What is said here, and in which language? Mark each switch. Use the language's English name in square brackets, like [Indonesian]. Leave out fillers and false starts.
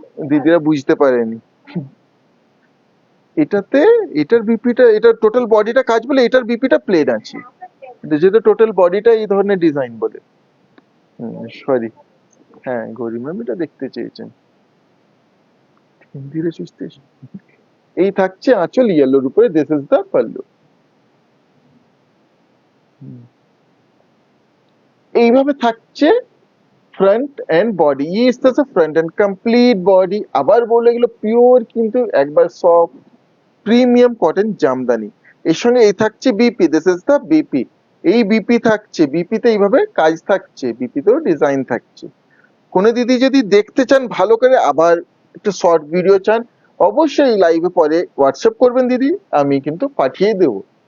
[Bangla] দিদিরা বুঝতে পারেনি এটাতে, এটার বিপিটা, এটা টোটাল বডিটা কাজ বলে, এটার বিপিটা প্লেন আছে, যেহেতু টোটাল বডিটা এই ধরনের ডিজাইন বলে। সরি, হ্যাঁ গৌরী ম্যাম এটা দেখতে চেয়েছেন, ধীরে সুস্থে। এই থাকছে আঁচল ইয়েলোর উপরে, [English] This is the pallu. [Bangla] এইভাবে থাকছে ফ্রন্ট এন্ড বডি, [Hindi] ये इस तरह से फ्रंट एंड कंप्लीट बॉडी। [Bangla] আবার বলে এগুলো পিওর কিন্তু একবার সফট প্রিমিয়াম কটন জামদানি। এর সঙ্গে এই থাকছে BP, [English] This is the BP. [Bangla] এই বিপি থাকছে, বিপিতে এইভাবে কাজ থাকছে, বিপিতেও ডিজাইন থাকছে। কোনো দিদি যদি দেখতে চান ভালো করে, আবার একটু শর্ট ভিডিও চান, অবশ্যই লাইভে পরে হোয়াটসঅ্যাপ করবেন দিদি, আমি কিন্তু পাঠিয়ে দেবো।